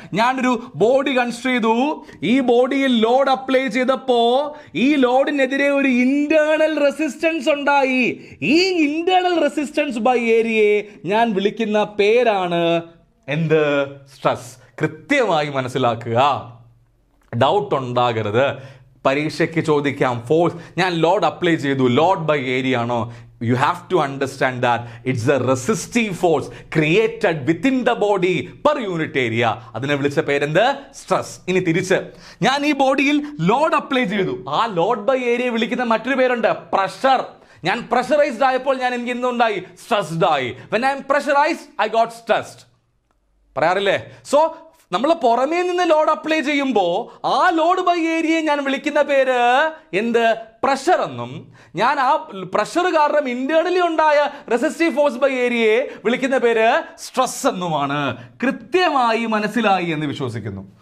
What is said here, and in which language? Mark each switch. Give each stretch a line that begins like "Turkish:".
Malayalam: ഞാനൊരു body construct ചെയ്തു. ഈ ബോഡിയിൽ ലോഡ് അപ്ലൈ ചെയ്തപ്പോ ഈ ലോഡിനെതിരെ ഒരു ഇന്റേണൽ റെസിസ്റ്റൻസ് ഉണ്ടായി. ഈ ഇന്റേണൽ റെസിസ്റ്റൻസ് ബൈ ഏരിയയെ ഞാൻ വിളിക്കുന്ന പേരാണ് എന്ത്? സ്ട്രെസ്. കൃത്യമായി മനസ്സിലാക്കുക, ഡൗട്ട് ഉണ്ടാകരുത്. പരീക്ഷയ്ക്ക് ചോദിക്കാം, ഫോഴ്സ് ഞാൻ ലോഡ് അപ്ലൈ ചെയ്തു, ലോഡ് ബൈ ഏരിയ ആണോ?
English: You have to understand that it's a resistive force created within the body per unit area.
Malayalam: അതിനെ വിളിച്ച പേരെന്ത്? സ്ട്രെസ്. ഇനി തിരിച്ച് ഞാൻ ഈ ബോഡിയിൽ ലോഡ് അപ്ലൈ ചെയ്തു. ആ ലോഡ് ബൈ ഏരിയ വിളിക്കുന്ന മറ്റൊരു പേരുണ്ട്, പ്രഷർ. ഞാൻ പ്രഷറൈസ്ഡ് ആയപ്പോൾ ഞാൻ എനിക്ക് എന്തുണ്ടായി? സ്ട്രെസ്ഡ് ആയി.
English: When I am pressurized, I got stressed.
Malayalam: പറയാറില്ലേ? സോ നമ്മൾ പുറമേ നിന്ന് ലോഡ് അപ്ലൈ ചെയ്യുമ്പോൾ ആ ലോഡ് ബൈ ഏരിയയെ ഞാൻ വിളിക്കുന്ന പേര് എന്ത്? പ്രഷർ എന്നും, ഞാൻ ആ പ്രഷർ കാരണം ഇന്റേണലി ഉണ്ടായ റെസിസ്റ്റീവ് ഫോഴ്സ് ബൈ ഏരിയയെ വിളിക്കുന്ന പേര് സ്ട്രെസ് എന്നുമാണ്. കൃത്യമായി മനസ്സിലായി എന്ന് വിശ്വസിക്കുന്നു.